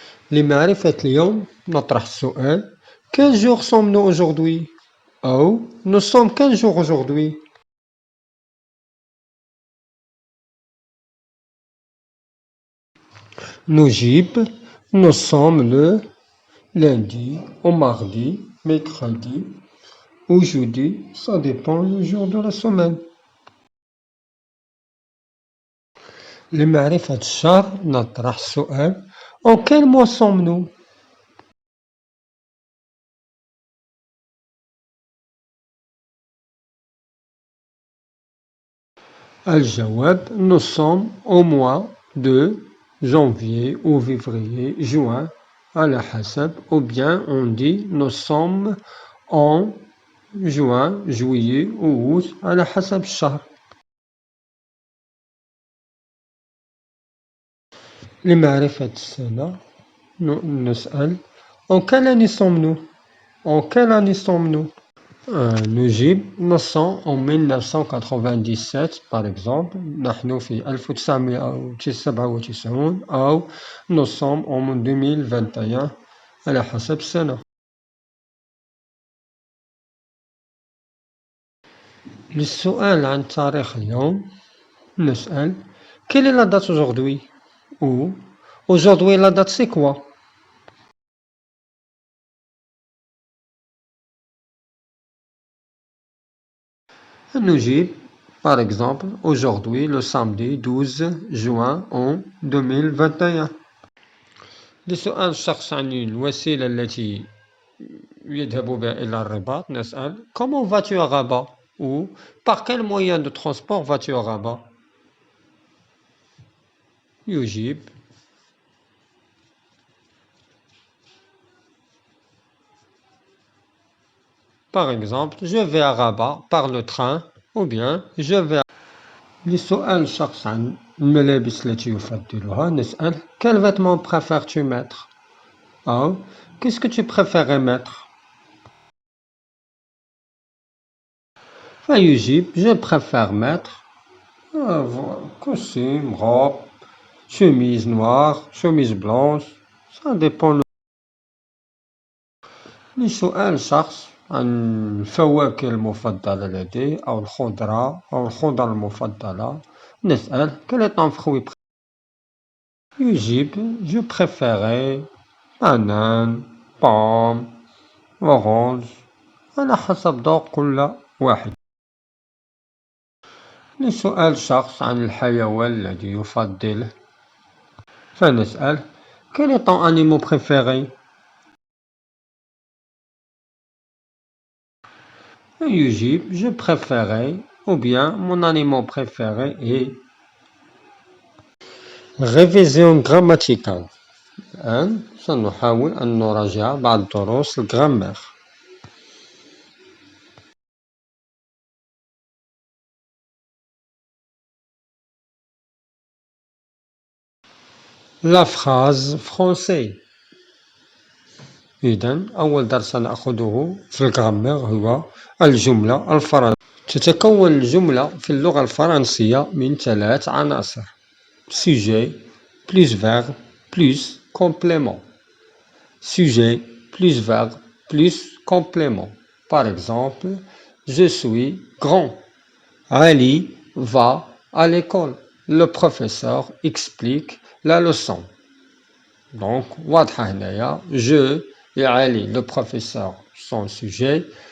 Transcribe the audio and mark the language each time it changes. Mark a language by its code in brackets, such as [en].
[ar] لمعرفة اليوم نطرح السؤال [fr] Quel jour sommes-nous aujourd'hui? أو Nous sommes quel jour aujourd'hui? نجيب Nous sommes le lundi ou mardi, mercredi ou jeudi, ça dépend du jour de la semaine. [ar] لمعرفة الشهر نطرح السؤال [fr] En quel mois sommes-nous? الجواب Nous sommes au mois de janvier ou février, juin, على حسب, ou bien on dit nous sommes en juin, juillet ou août, [ar] على حسب الشهر. لمعرفة السنة نسأل [fr] En quelle année sommes-nous? En quelle année sommes-nous? نجيب نص en 1997 par exemple [ar] نحن في 1997 أو [fr] nous sommes en 2021 [ar] على حسب السنة. للسؤال عن تاريخ اليوم نسأل [fr] Quelle est la date aujourd'hui? Ou Aujourd'hui la date c'est quoi? نجيب par exemple aujourd'hui le samedi 12 juin en 2021. [ar] لسؤال الشخص عن الوسيلة التي يذهب بها إلى الرباط نسأل [fr] Comment vas-tu à Rabat? Ou Par quel moyen de transport vas-tu à Rabat? يجيب Par exemple, je vais à Rabat par le train ou bien je vais à... [ar] لسؤال الشخص عن الملابس التي يفضلها نسأل [fr] Quel vêtement préfères-tu mettre? أو Qu'est-ce que tu préférais mettre? فيجيب Je préfère mettre costume, robe, chemise noire, chemise blanche, ça dépend. [ar] لسؤال شخص عن الفواكه المفضلة لديه أو الخضرة أو الخضر المفضلة نسأل [fr] Quel est ton fruit préféré? يجيب Je préférais banane, pomme, orange [ar] على حسب ذوق كل واحد. لسؤال شخص عن الحيوان الذي يفضله فنسأل [fr] Quel est ton animal préféré? يجيب Je préférais ou bien mon animal préféré est Révision grammaticale. [ar] الآن سنحاول أن نراجع بعض دروس الجرامر. [fr] La phrase français. [ar] إذن أول درس نأخذه في الجرامر هو الجملة الفرنسية. تتكون الجملة في اللغة الفرنسية من 3 عناصر [fr] sujet plus verbe plus complément. Sujet plus verbe plus complément. Par exemple, je suis grand. Ali va à l'école. Le professeur explique la leçon. Donc, [ar] واضحة هنايا [fr] je et Ali, le professeur, son sujet.